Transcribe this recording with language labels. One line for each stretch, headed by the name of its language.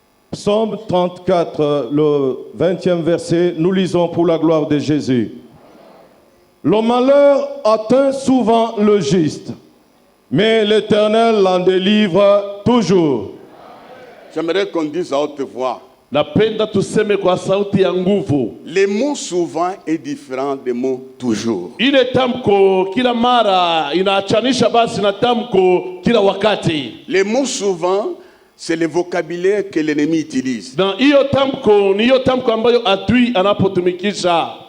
French: Psaume 34, le 20e verset, nous lisons pour la gloire de Jésus. Le malheur atteint souvent le juste, mais l'Éternel l'en délivre toujours. J'aimerais qu'on dise à haute voix.
Swahili: Napenda tuseme kwa sauti ya nguvu.
French: Les mots souvent est différent des mots toujours.
Swahili: Ile tamko kila mara inaachanisha basi na tamko kila wakati.
French: Les mots souvent, c'est le vocabulaire que l'ennemi utilise.
Swahili: Na hiyo tamko ni hiyo tamko ambayo adui anapotumikisha.